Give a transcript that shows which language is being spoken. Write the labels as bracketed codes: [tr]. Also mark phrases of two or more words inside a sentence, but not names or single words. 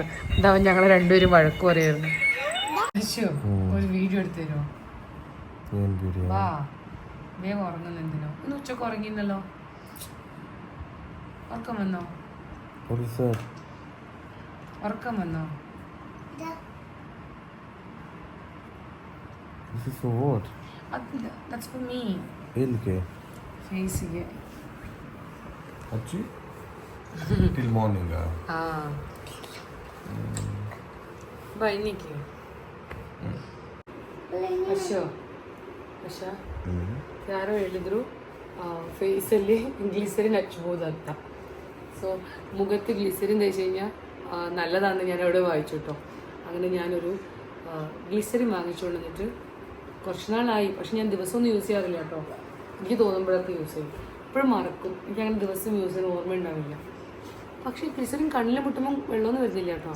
[ml] എന്താവും ഞങ്ങൾ രണ്ടുപേരും വഴക്ക് പറയായിരുന്നു. അശ്വ ഒരു വീഡിയോ എടുത്തു തരുമോ? വാ, വേഗം ഉറങ്ങുന്നു. എന്തിനോ ഇന്ന് ഉച്ചക്ക് ഉറങ്ങിയിരുന്നല്ലോ. ഉറക്കം വന്നോ? ഉറക്കം വന്നോ? [en] This is for what? That's for me. Elke. Face ಗೆ. Achi? Till morning. Bye, Nikki. [kn] ಅಶೋ ಅಶ ಯಾರೋ ಹೇಳಿದ್ರು ಫೇಸಲ್ಲಿ ಗ್ಲಿಸರಿನ್ ಹಚ್ಬೋದಂತ. [ml] ಸೊ മുഖത്ത് ഗ്ലിസറിൻ തേച്ച് കഴിഞ്ഞാൽ നല്ലതാണെന്ന് ഞാൻ അവിടെ വായിച്ചു കേട്ടോ. അങ്ങനെ ഞാനൊരു ഗ്ലിസറിൻ വാങ്ങിച്ചുകൊണ്ട് വന്നിട്ട് കുറച്ച് നാളായി. പക്ഷെ ഞാൻ ദിവസമൊന്നും യൂസ് ചെയ്യാറില്ല കേട്ടോ. എനിക്ക് തോന്നുമ്പോഴൊക്കെ യൂസ് ചെയ്യും. ഇപ്പോഴും മറക്കും. എനിക്കങ്ങനെ ദിവസം യൂസ് ചെയ്യാൻ ഓർമ്മ ഉണ്ടാവില്ല. പക്ഷേ ഗ്ലിസറിൻ കണ്ണിൽ മുട്ടുമ്പം വെള്ളമൊന്നും വരുന്നില്ല കേട്ടോ.